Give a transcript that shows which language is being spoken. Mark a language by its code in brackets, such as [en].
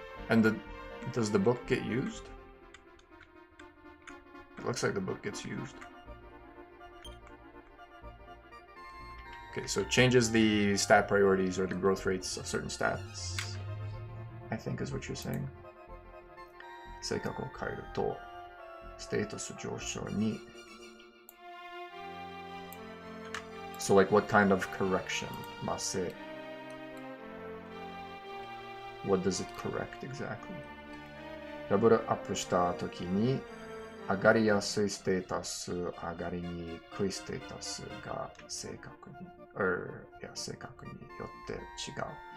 [en] And does the book get used? It looks like the book gets used. Okay, so it changes the stat priorities or the growth rates of certain stats, I think is what you're saying. [ja] 性格を変えると、ステータス上昇に。 [en] So like what kind of correction must it? What does it correct exactly? [ja] レベルアップしたときに、上がりやすいステータス、上がりにくいステータスが正確に、正確によって違う。